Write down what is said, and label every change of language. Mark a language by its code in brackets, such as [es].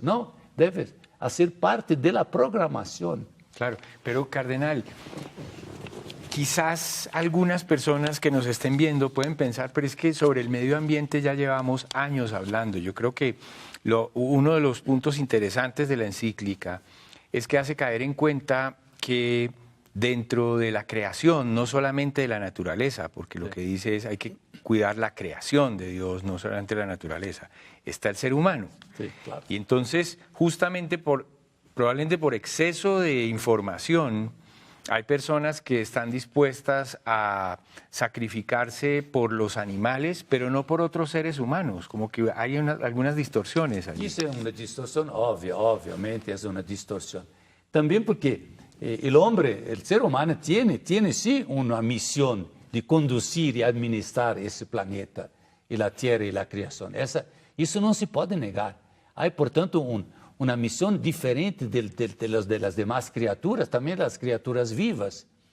[pt] Não, deve ser parte da programação. [es] Claro, pero Cardenal, quizás algunas personas que nos estén viendo pueden pensar, pero es que sobre el medio ambiente ya llevamos años hablando. Yo creo que uno de los puntos interesantes de la encíclica es que hace caer en cuenta que dentro de la creación, no solamente de la naturaleza, porque lo que dice es hay que cuidar la creación de Dios, no solamente la naturaleza, está el ser humano. Sí, claro. Y entonces, justamente probablemente por exceso de información, hay personas que están dispuestas a sacrificarse por los animales, pero no por otros seres humanos, como que hay algunas distorsiones allí. [pt] Isso é uma distorção óbvia, obviamente é uma distorção. Também porque o ser humano tem sim uma missão de conduzir e administrar esse planeta, e a Terra e a criação. Isso não se pode negar. Há, portanto, uma missão diferente das demais criaturas, também das criaturas vivas.